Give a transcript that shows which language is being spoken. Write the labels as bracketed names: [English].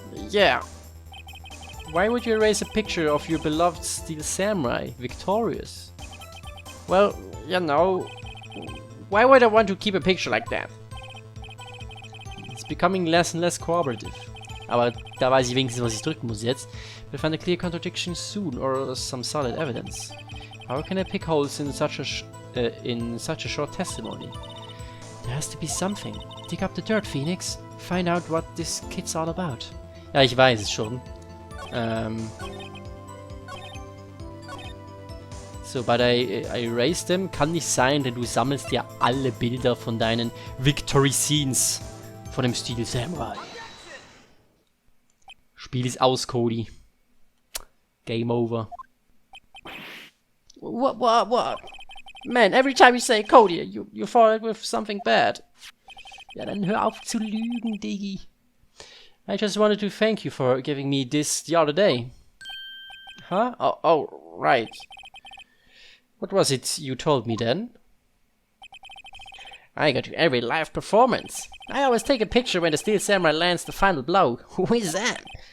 [English] Yeah. Why would you erase a picture of your beloved Steel Samurai, victorious? Well, you know, why would I want to keep a picture like that? It's becoming less and less cooperative. [German] Aber da weiß ich wenigstens, was ich drücken muss jetzt. [English] We'll find a clear contradiction soon, or some solid evidence. How can I pick holes in such a short testimony? There has to be something. Dig up the dirt, Phoenix. Find out what this kid's all about. [German] Ja, ich weiß es schon. [English] So, but I erased them. [German] Kann nicht sein, denn du sammelst ja alle Bilder von deinen Victory Scenes von dem Steel Samurai. Spiel ist aus, Cody. [English] Game over. What? Man, every time you say Cody, you follow it with something bad. [German] Ja, dann hör auf zu lügen, Diggi. [English] I just wanted to thank you for giving me this the other day. Huh? Oh, right. What was it you told me then? I got to every live performance. I always take a picture when the Steel Samurai lands the final blow. Who is that?